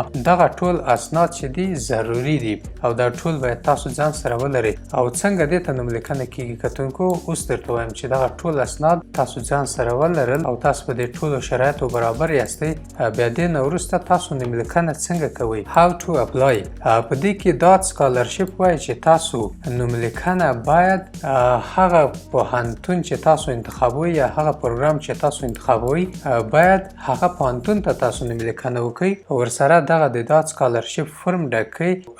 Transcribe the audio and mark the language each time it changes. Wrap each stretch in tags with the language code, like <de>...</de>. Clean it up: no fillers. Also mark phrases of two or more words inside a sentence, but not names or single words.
<ps>دغه ټول اسناد چې دي ضروري دي او دا ټول باید تاسو ځان سره ولرئ. او څنګه دې ته نوملیکنه کېږي کتونکو، اوس درته وایم چې دغه ټول اسناد تاسو ځان سره ولرل او تاسو په دې ټولو شرایطو برابر یاستئ. بیا دې نه وروسته تاسو نوملیکنه څنګه کوئ،</ps> <en>how to apply.</en> <ps>په دې کې دا سکالرشپ وایي چې تاسو نوملیکنه باید هغه پوهنتون چې تاسو انتخابوئ یا هغه پروګرام چې تاسو انتخابوئ باید هغه پوهنتون ته تاسو نوملیکنه وکړئ، ورسره دغه د داد سکالرشپ فرم ډک کړئ.</ps>